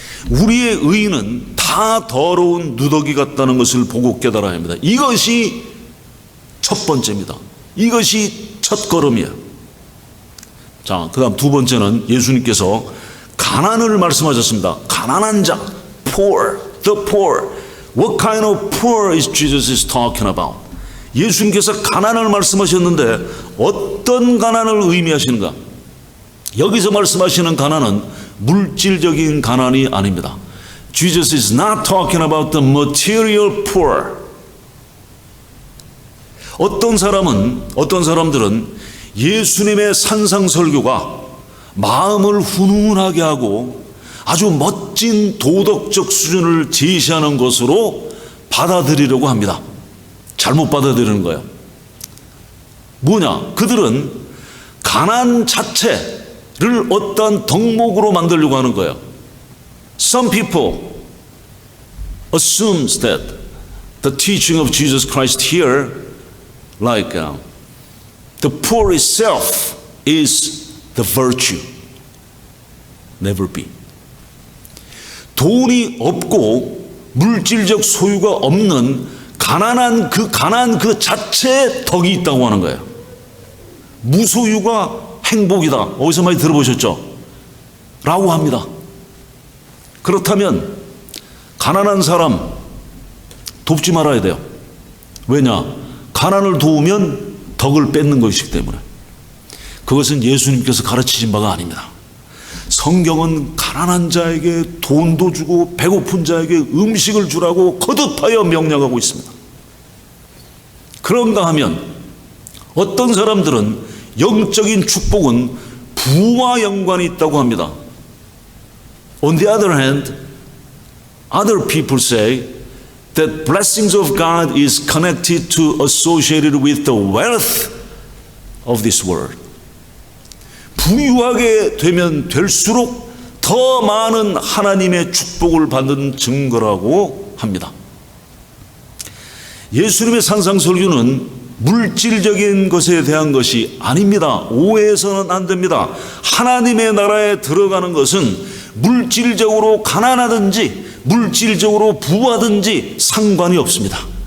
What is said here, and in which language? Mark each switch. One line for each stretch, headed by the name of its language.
Korean: 우리의 의인은 다 더러운 누더기 같다는 것을 보고 깨달아야 합니다. 이것이 첫 번째입니다. 이것이 첫 걸음이에요. 자, 그 다음 두 번째는 예수님께서 가난을 말씀하셨습니다. 가난한 자,
English: poor, the poor. What kind of poor is Jesus is talking about?
Korean: 예수님께서 가난을 말씀하셨는데 어떤 가난을 의미하시는가? 여기서 말씀하시는 가난은 물질적인 가난이 아닙니다.
English: Jesus is not talking about the material poor.
Korean: 어떤 사람들은 예수님의 산상설교가 마음을 훈훈하게 하고 아주 멋진 도덕적 수준을 제시하는 것으로 받아들이려고 합니다. 잘못 받아들이는 거예요. 뭐냐? 그들은 가난 자체를 어떠한 덕목으로 만들려고 하는 거예요.
English: Some people assumes that the teaching of Jesus Christ here, like the poor itself is the virtue. Never be.
Korean: 돈이 없고 물질적 소유가 없는 가난 그 자체에 덕이 있다고 하는 거예요. 무소유가 행복이다. 어디서 많이 들어보셨죠? 라고 합니다. 그렇다면 가난한 사람 돕지 말아야 돼요. 왜냐? 가난을 도우면 덕을 뺏는 것이기 때문에. 그것은 예수님께서 가르치신 바가 아닙니다. 성경은 가난한 자에게 돈도 주고 배고픈 자에게 음식을 주라고 거듭하여 명령하고 있습니다. 그런가 하면 어떤 사람들은 영적인 축복은 부와 연관이 있다고 합니다.
English: On the other hand, other people say that blessings of God is connected to associated with the wealth of this world.
Korean: 부유하게 되면 될수록 더 많은 하나님의 축복을 받는 증거라고 합니다. 예수님의 산상설교는 물질적인 것에 대한 것이 아닙니다. 오해해서는 안 됩니다. 하나님의 나라에 들어가는 것은 물질적으로 가난하든지 물질적으로 부하든지 상관이 없습니다.